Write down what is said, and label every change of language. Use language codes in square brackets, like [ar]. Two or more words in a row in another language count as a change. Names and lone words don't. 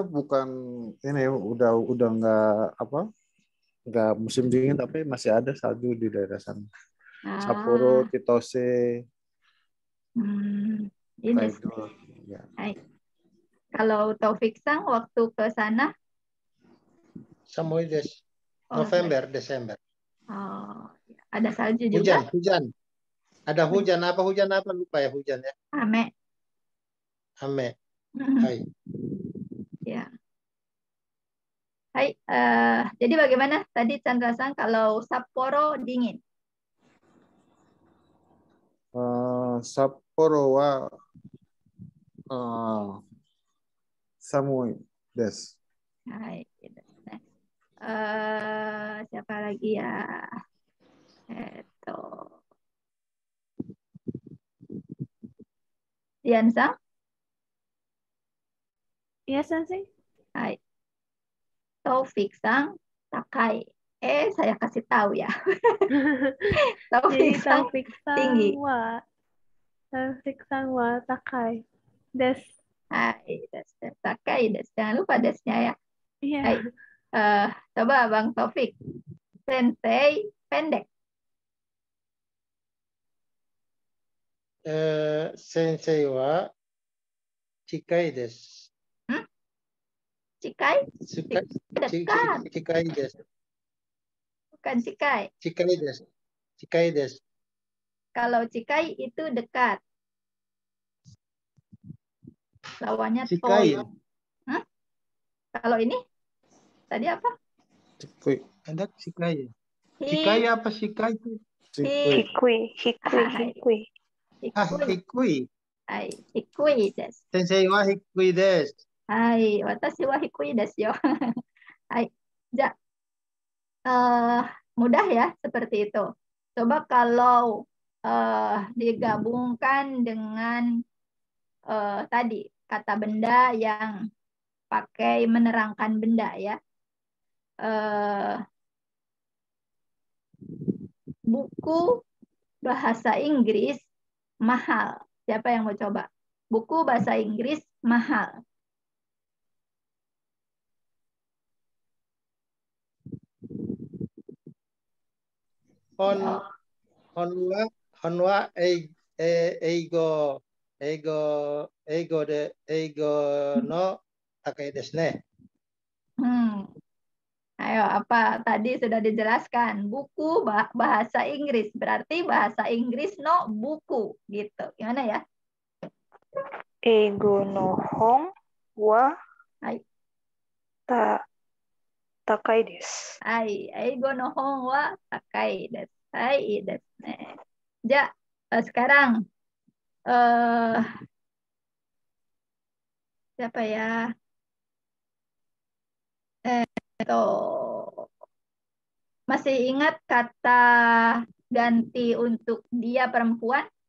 [id] bukan ini udah nggak musim dingin tapi masih ada salju di daerah sana. Sapporo, Chitose, Ini Hokkaido. Ya. Kalau Taufik Sang waktu ke sana? [ja] 寒いです. [id] November, Desember. Oh, ada salju juga? Hujan. Ada hujan. Hujan apa? Lupa ya hujan ya. [ja] Ame. Hai. [id] Ya. Hai. Jadi bagaimana tadi Chandra Sang kalau Sapporo dingin? [ja] 札幌は寒いです. [id] Hai. Siapa lagi ya? Dian Sang? Iya, Sensei. [ja] はい。Taufikさん高い. [id] Saya kasih tahu ya. Taufik Sang tinggi. [ja] Taufikさんは高い。です. はい、です高いです. [id] Jangan lupa desnya ya. Iya. Hai. Coba Bang Taufik. Sensei pendek. [ja] 先生は近いです. Cikai? Dekat. 近いです. [id] Bukan cikai. [ja] 近いです. [id] Kalau cikai itu dekat. Lawannya [ja] Cikai. [id] toy. Kalau ini tadi apa? [ja] Cikui. Ada cikai. Cikai apa cikai itu? Hikui. Hikui. はい、低いです. 先生は低いです. はい、私は低いですよ. [id] Hai. Mudah ya seperti itu. Coba kalau digabungkan dengan tadi kata benda yang pakai menerangkan benda ya. Buku bahasa Inggris mahal. Siapa yang mau coba? Buku bahasa Inggris mahal. [ja] 本は英語の高いですね. [id] Ayo, apa tadi sudah dijelaskan? Buku bahasa Inggris, berarti bahasa Inggris no buku, gitu. Gimana ya? [ja] 英語の本は高いです. 英語の本は高いです. ですね。じゃ, [id] sekarang siapa ya? Masih ingat kata ganti untuk dia perempuan?